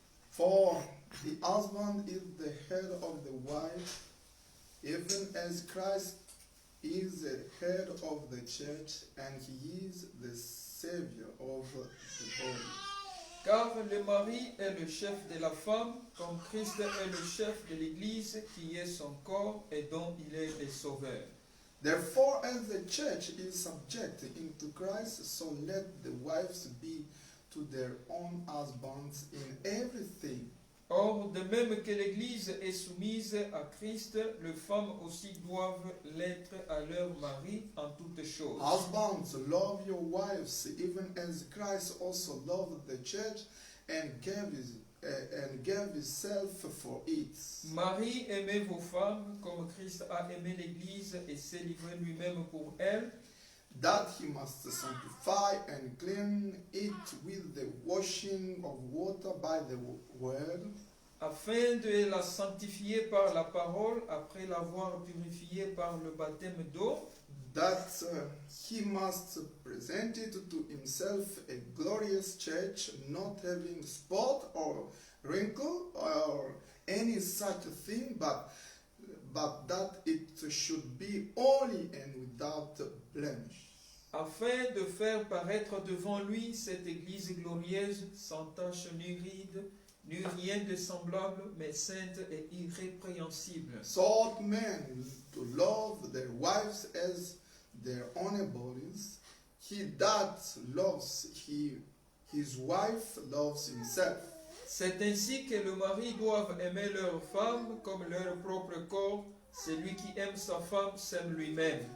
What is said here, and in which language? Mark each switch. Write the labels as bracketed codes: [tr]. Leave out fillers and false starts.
[en] For the husband is the head of the wife, even as Christ is the head of the church, and he is the Savior of the body. [fr] Car le mari est le chef de la femme, comme Christ est le chef de l'Église, qui est son corps et dont il est le sauveur. [en] Therefore, as the church is subject into Christ, so let the wives be to their own husbands in everything. [fr] Or, de même que l'Église est soumise à Christ, les femmes aussi doivent l'être à leur mari en toutes choses. [en] Husbands, love your wives, even as Christ also loved the church and gave himself for it. [fr] Marie, aimez vos femmes comme Christ a aimé l'Église et s'est livré lui-même pour elle, [en] That he must sanctify and clean it with the washing of water by the word, [fr] afin de la sanctifier par la parole, après l'avoir purifiée par le baptême d'eau, [en] that he must present it to himself a glorious church, not having spot or wrinkle or any such thing, but that it should be holy and without blemish. [fr] afin de faire paraître devant lui cette Église glorieuse, sans tache ni ride, ni rien de semblable, mais sainte et irrépréhensible. [en] So ought men to love their wives as their own bodies. He that loves his wife loves himself. [fr] C'est ainsi que les maris doivent aimer leurs femmes comme leur propre corps. Celui qui aime sa femme s'aime lui-même.